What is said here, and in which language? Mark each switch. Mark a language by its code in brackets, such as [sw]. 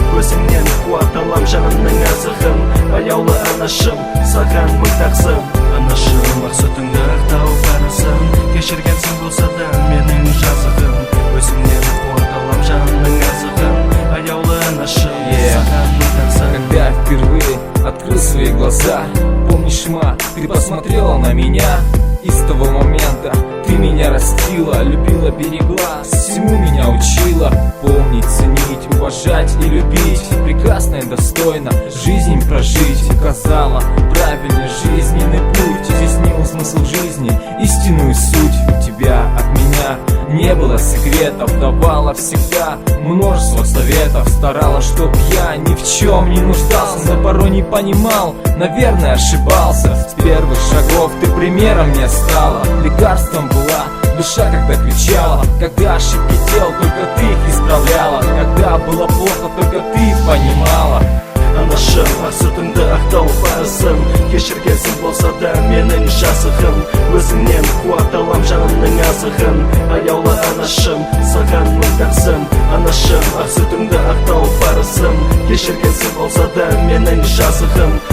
[kk] Өзіңнен қуат алам жанымның азығын, аяулы анашым саған мұқтақсың. Анашым ақ сүтіңді ақтау парызым, кешіргенсің болса да менің жазығым. Өзіңнен қуат алам жанымның азығын, аяулы анашым саған мұқтақсың. [ru] Когда впервые открыл свои глаза, помнишь, ма, ты посмотрела на меня. И с того момента ты меня растила, любила, берегла, всему меня учила. Помнить, ценить, уважать и любить, прекрасно и достойно жизнь прожить. Указала правильный жизненный путь, изъяснила смысл жизни, истинную суть. У тебя от меня не было секретов, давала всегда множество советов. Старалась, чтоб я ни в чем не нуждался, но порой не понимал, наверное ошибался. С первых шагов ты примером мне стала, лекарством была душа, когда кричала. Когда ошибки делал, только ты их исправляла. Когда было плохо, только ты понимала. [kk] Анашым ақ сүтіңді ақтау парызым, кешіргенсің болса да менің жазығым. Өзіңнен қуат алам жанымның азығын, аяулы анашым саған мұқтақсың. Анашым ақ сүтіңді ақтау парызым, кешіргенсің болса да менің жазығым.